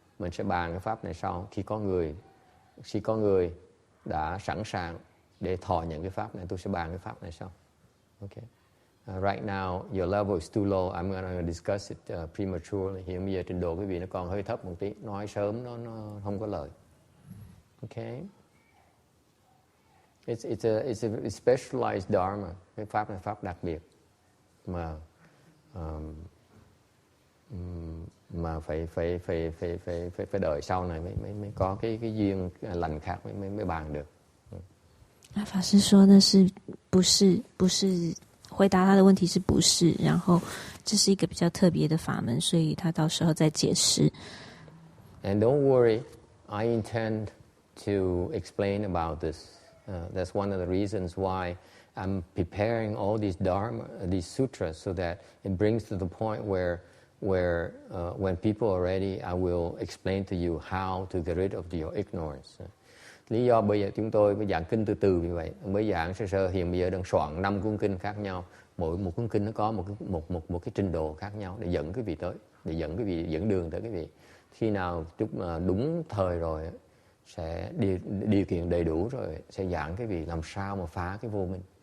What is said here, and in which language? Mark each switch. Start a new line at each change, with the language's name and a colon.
Vietnamese: Mình sẽ bàn cái pháp này sau khi có người đã sẵn sàng để thọ nhận cái pháp này, tôi sẽ bàn cái pháp này sau.
English: Okay. Right now your level is too low. I'm going to discuss it prematurely.
Vietnamese: Hiện bây giờ trình độ quý vị nó còn hơi thấp một tí, nói sớm nó không có lợi.
English: Okay. It's a specialized dharma.
Vietnamese: Cái pháp này pháp đặc biệt mà phải đợi sau này mới có cái duyên lành khác mới bàn được.
Chinese: 法师说那是不是回答他的问题是不是，然后这是一个比较特别的法门，所以他到时候再解释。
English: And don't worry, I intend to explain about this. That's one of the reasons why I'm preparing all these Dharma, these sutras, so that it brings to the point where when people are ready, I will explain to you how to get rid of your ignorance.
Vietnamese: Lý do bây giờ chúng tôi mới giảng kinh từ từ như vậy, mới giảng sơ hiện bây giờ đang soạn 5 cuốn kinh khác nhau, mỗi một cuốn kinh nó có một cái trình độ khác nhau để dẫn quý vị tới, để dẫn đường tới quý vị. Khi nào đúng thời rồi sẽ điều kiện đầy đủ rồi sẽ giảng quý vị làm sao mà phá cái vô minh.